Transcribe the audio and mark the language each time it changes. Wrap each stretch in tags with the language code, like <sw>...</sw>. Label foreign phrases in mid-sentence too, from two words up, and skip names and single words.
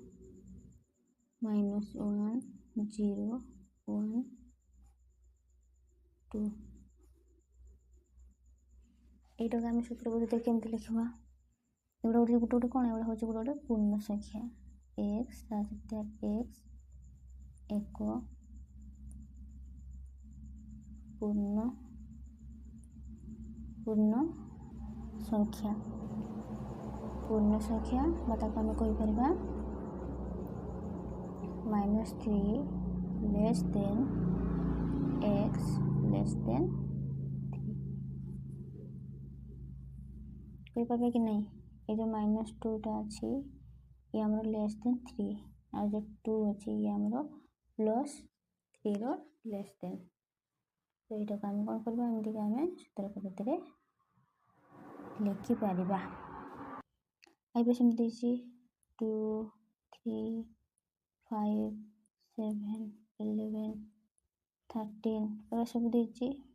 <or>1 2 এইটাକୁ ଆମେ ସୂତ୍ର ପଦ୍ଧତିରେ କେମିତି ଲେଖିବା ଏଗୁଡ଼ା ଗୋଟେ କ'ଣ ଏଗୁଡ଼ା ହେଉଛି ଗୋଟେ ପୂର୍ଣ୍ଣ ସଂଖ୍ୟା x ଏକ ପୂର୍ଣ୍ଣ ସଂଖ୍ୟା ବା ତାକୁ ଆମେ କହିପାରିବା -3</or> <en>less than x less than 3</en> <or>କହିପାରିବା କି ନାହିଁ ଏ ଯେଉଁ -2ଟା ଅଛି ଇଏ ଆମର</or> <en>less than</en> <or>3 ଆଉ ଯେଉଁ 2 ଅଛି ଇଏ ଆମର +3ର</or> <en>less than</en> <or>ତ ଏଇଟାକୁ ଆମେ କ'ଣ କରିବା ଏମିତିକି ଆମେ ସୂତ୍ର ପଦ୍ଧତିରେ ଲେଖିପାରିବା ଏବେ ସେମିତି ଦେଇଛି 2 3 5 7 11 13 ଏଗୁଡ଼ା ସବୁ ଦେଇଛି</or>